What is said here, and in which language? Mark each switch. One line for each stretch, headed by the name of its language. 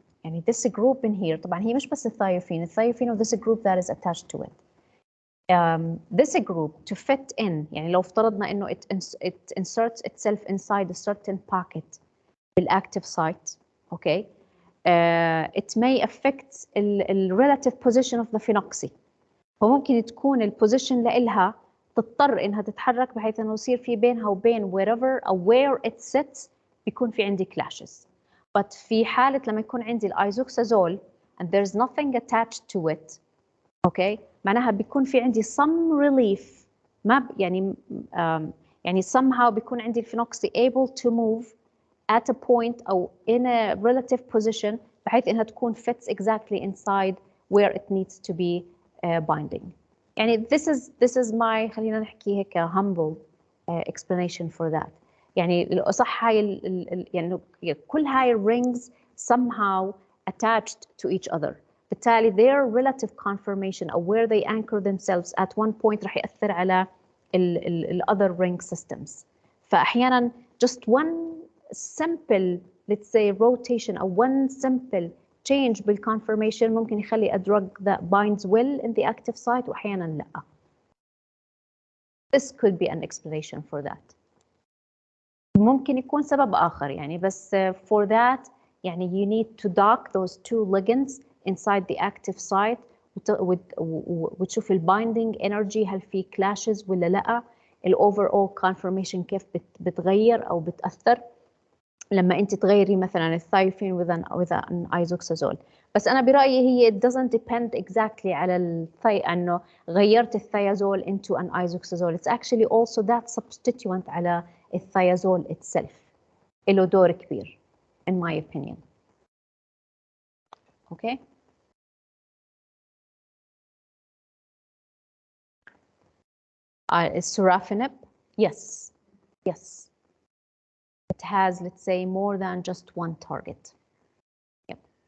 English: يعني this group in here
Arabic: طبعا هي مش بس الثايوفين
English: و this group that is attached to it. This group to fit in
Arabic: يعني لو افترضنا إنه
English: it inserts itself inside a certain pocket بالactive site, okay, it may affect the relative position of the phenoxy.
Arabic: فممكن تكون البوزيشن لإلها تضطر إنها تتحرك بحيث إنه يصير في بينها وبين wherever أو
English: where it sits
Arabic: بيكون في عندي clashes.
English: But
Arabic: في حالة لما يكون عندي
English: الايزوكسازول and there's nothing attached to it, okay,
Arabic: معناها بيكون في عندي
English: some relief ما يعني يعني somehow بيكون عندي الفينوكسي able to move at a point أو in a relative position بحيث إنها تكون fits exactly inside where it needs to be binding. يعني this is my خلينا نحكي هيك humble explanation for that.
Arabic: يعني صح هاي يعني كل هاي
English: rings somehow attached to each other. بالتالي their relative conformation أو where they anchor themselves at one point
Arabic: رح يأثر على ال
English: other ring systems. فأحيانا just one simple, let's say, rotation or one simple change بالconformation
Arabic: ممكن يخلي
English: a drug that binds well in the active site وأحيانا لا. This could be an explanation for that.
Arabic: ممكن يكون سبب آخر يعني بس for that يعني
English: you need to dock those two ligands inside the active site
Arabic: وتشوف ال binding energy هل في clashes ولا لا، ال overall conformation كيف بتغير أو بتأثر لما أنت تغيري مثلا الثايوفين with an isoxazole. بس أنا برأيي هي
English: it doesn't depend exactly
Arabic: على أنه غيرت الثيازول
English: into an isoxazole. It's actually also that substituent
Arabic: على الثيازول
English: itself.
Arabic: له دور كبير
English: in my opinion. Okay. Sorafenib, yes, yes. It has, let's say, more than just one target. Yep.